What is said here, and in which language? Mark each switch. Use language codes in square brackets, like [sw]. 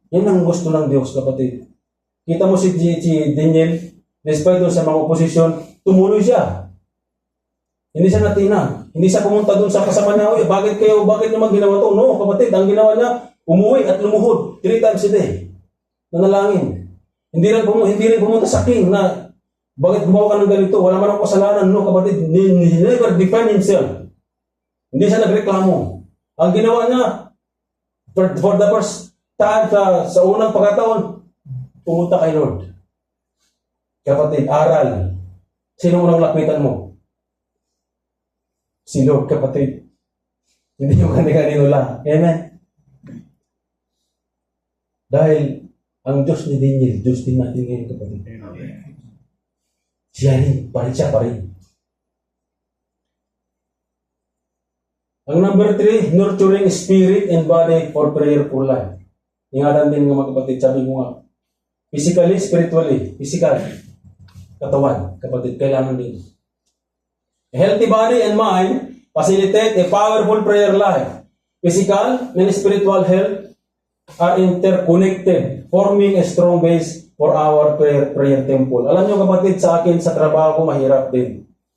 [tl] Yan ang gusto ng Diyos, kapatid. Kita mo si Daniel, despite doon sa mga oposisyon, tumuloy siya. Hindi siya natina. Hindi siya pumunta doon sa kasama niya, "Uy, bakit naman ginawa to?" No, kapatid, ang ginawa niya, umuwi at lumuhod 3 times a day. Nanalangin. Hindi rin pumunta sa king na, "Bakit gumawa ka ng ganito? Wala man akong kasalanan." [en] No, kapatid, he never defend himself. [tl] Hindi siya nagreklamo. Ang ginawa niya, [en] for the first time, [tl] sa unang pagkataon, pumunta kay Lord. Kapatid, aral. Sino unang lapitan mo? Si Lord, kapatid. Hindi yung kani-kanino lang. Amen? Dahil ang Diyos ni Daniel, Diyos din natin ngayon, kapatid. Siya pa rin. [en] Ang number 3, nurturing spirit and body for prayerful life. [tl] Ingatan din mga kapatid, sabi ko nga, physically, spiritually, physical, katawan, kapatid, kailangan din. [en] A healthy body and mind facilitate a powerful prayer life. Physical and spiritual health are interconnected, forming a strong base for our prayer temple. [tl] Alam niyo kapatid, sa akin, sa trabaho ko, mahirap din.